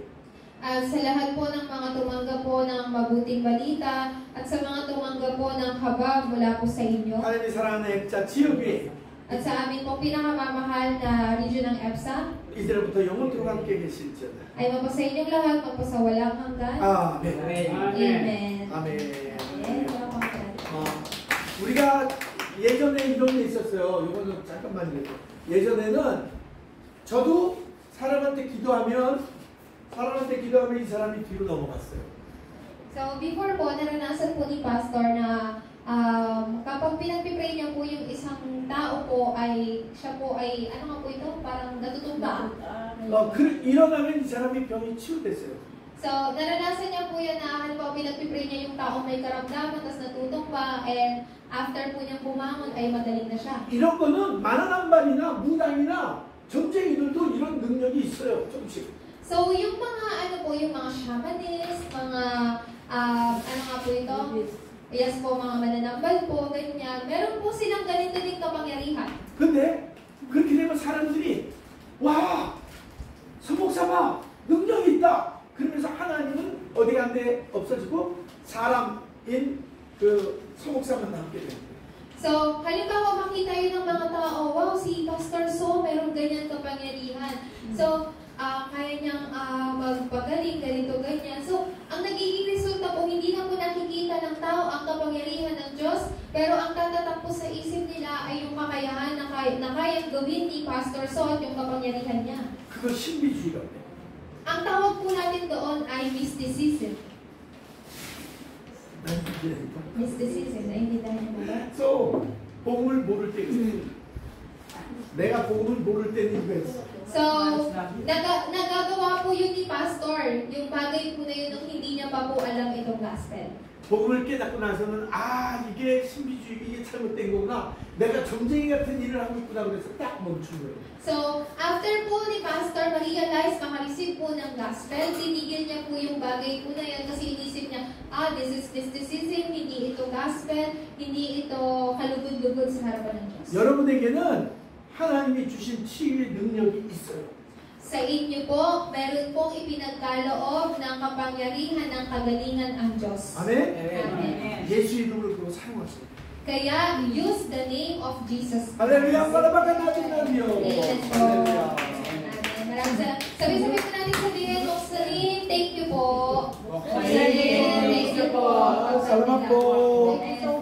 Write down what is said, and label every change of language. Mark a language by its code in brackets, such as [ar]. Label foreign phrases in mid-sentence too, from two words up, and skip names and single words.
[tl] at sa lahat po ng mga tumanggap po ng mabuting balita at sa mga tumanggap po ng habag mula po sa inyo, [ko] 하나님이 사랑하는 액자 지역 위에 [tl] at sa amin po pinakamamahal na region ng EPSA, [ko] 이제부터 영원토록 함께 계실지어다. [tl] ay mapasa inyong lahat, magpasa walang hanggan. [ko] 아멘. [tl] Amen. [ko] 아멘. [tl] Amen. [ko] 우리가 예전에 이런 게 있었어요. 이거는 잠깐만요. 예전에는 저도 사람한테 기도하면 이 사람이 뒤로 넘어갔어요. [tl] So, before po, naranasan po ni Pastor na kapag pinagpipray niya po yung isang tao po, siya po ay, ano nga po ito? Parang natutumba. [ko] 일어나면 이 사람이 병이 치유됐어요. [tl] So, naranasan niya po yan na halimbawa pinagpipray niya yung taong may karamdaman, tapos natutumba, [en] and after [tl] po niyang bumangon ay magaling na siya. [ko] 이런 거는 만화남발이나 무당이나 점쟁이들도 이런 능력이 있어요. 조금씩. [tl] So, yung mga yung mga shamanist, mga ano nga po ito? Yes po, mga mananambal po, ganyan. Meron po silang ganito din kapangyarihan. [ko] 근데 그렇게 되면 사람들이 와, 서목사가 능력이 있다. 그러면서 하나님은 어디 간데 없어지고 사람인 그 서목사만 남게 됩니다. [tl] So, halimbawa makita yun ng mga tao, wow, si Pastor So, meron ganyan kapangyarihan. So, kaya niyang magpagaling, ganito, ganyan. So, ang nagiging resulta po, hindi na po nakikita ng tao ang kapangyarihan ng Diyos, pero ang tatatak po sa isip nila ay yung kakayahan na kayang gawin ni Pastor So at yung kapangyarihan niya. [ko] 그거 신비주의가 돼요. [tl] Ang tawag po natin doon ay mysticism. Mysticism, naiintindihan niyo ba? So, [ko] 복음을 모를 때가 있어요. 내가 복음을 모를 때는 이거 했어. [tl] So, nagagawa po yun ni Pastor, yung bagay po na yun nung hindi niya pa po alam itong gospel. [ko] 복음을 깨닫고 나서는 이게 신비주의, 이게 잘못된 거구나. 내가 점쟁이 같은 일을 하고 있구나 그래서 딱 멈춘 거예요. [tl] So, after po ni Pastor ma-realize, makareceive po ng gospel, tinigil niya po yung bagay po na yan kasi inisip niya, [en] this is mysticism, [tl] hindi ito gospel, hindi ito kalugod-lugod sa harapan ng Diyos. [ko] 여러분에게는 하나님이 주신 치유의 능력이 있어요. [tl] Sa inyo po, meron pong ipinagkaloob ng kapangyarihan ng kagalingan ang Diyos. [ko] 아멘? [tl] Amen. [ko] 예수 이름으로 그거 사용하세요. [tl] Kaya, [en] use the name of Jesus. [ko] 할렐루야, [tl] palakpakan natin namin. Amen po. Amen. Maraming salamat. Sabi-sabi po natin sabihin, Oxalin, [en] thank you po. Oxalin, thank you po. [tl] Salamat po.